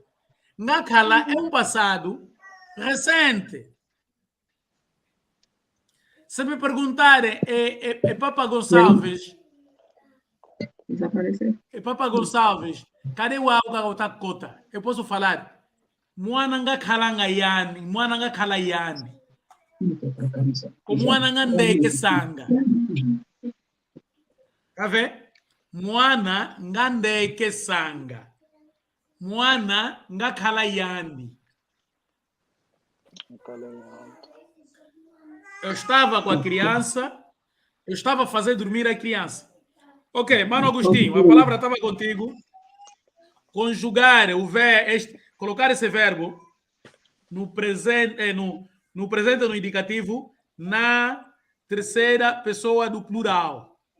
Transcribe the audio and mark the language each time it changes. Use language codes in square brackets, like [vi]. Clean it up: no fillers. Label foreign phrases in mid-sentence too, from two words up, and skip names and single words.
[pt] Ngakhala é um passado recente. Se me perguntarem, é Papa Gonçalves. Desapareceu. É Papa Gonçalves. Cadê o água da cota? Eu posso falar. [ny] Mwana ngakhala ngayani, mwana ngakhala yani. Mwana ngandeke sanga. [pt] Tá vendo? [ny] Mwana ngandeke sanga. Mwana ngakhala yani. [pt] Eu estava com a criança, eu estava a fazer dormir a criança. Ok, Mano Agostinho, a palavra estava contigo. Conjugar o verbo, colocar esse verbo no presente, no presente ou no indicativo na terceira pessoa do plural.